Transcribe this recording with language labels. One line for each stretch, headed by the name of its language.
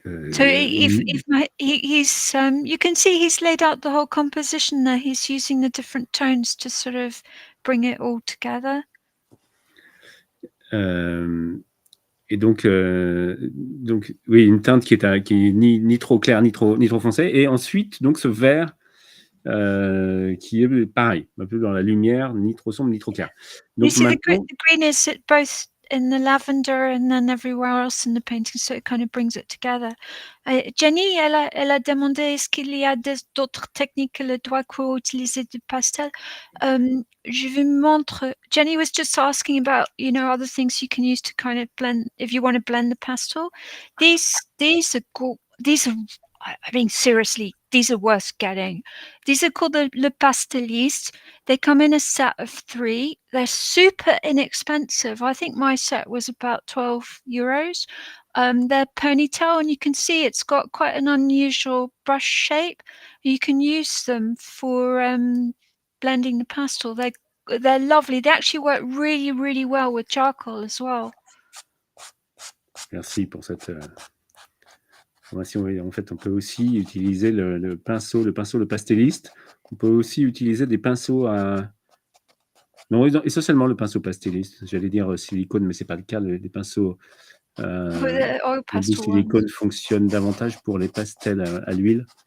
English: So if he's you can see he's laid out the whole composition there. He's using the different tones to sort of bring it all together.
French: Et donc oui, une teinte qui est ni trop claire ni trop foncée. Et ensuite, donc ce vert qui est pareil, un peu dans la lumière, ni trop sombre ni trop clair. Donc
English: you see
French: maintenant,
English: the green is both in the lavender and then everywhere else in the painting, so it kind of brings it together.
French: Jenny, elle a demandé est-ce qu'il y a d'autres techniques que le doigt pour utiliser du pastel. Je vous montre.
English: Jenny was just asking about, other things you can use to kind of blend if you want to blend the pastel. These are I mean, seriously, these are worth getting. These are called the Le Pasteliste. They come in a set of 3. They're super inexpensive. I think my set was about €12. They're ponytail, and you can see it's got quite an unusual brush shape. You can use them for blending the pastel. They're lovely. They actually work really, really well with charcoal as well.
French: Merci pour cette information. Oui, en fait, on peut aussi utiliser le pinceau, le pastéliste. On peut aussi utiliser des pinceaux à... Non, essentiellement le pinceau pastéliste. J'allais dire silicone, mais c'est pas le cas. Les pinceaux de silicone fonctionnent davantage pour les pastels à l'huile.